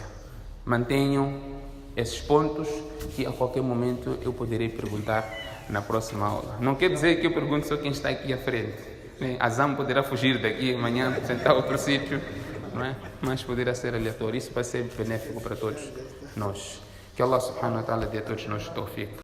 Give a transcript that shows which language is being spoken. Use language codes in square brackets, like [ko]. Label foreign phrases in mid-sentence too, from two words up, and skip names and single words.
[pt] Mantenham esses pontos que a qualquer momento eu poderei perguntar na próxima aula. Não quer dizer que eu pergunto só quem está aqui à frente. Azam poderá fugir daqui amanhã, sentar outro sítio, não é? Mas poderá ser aleatório. Isso vai ser benéfico para todos nós. Que Allah [ar] سبحانه وتعالى [pt] dê a todos nós tawfiq.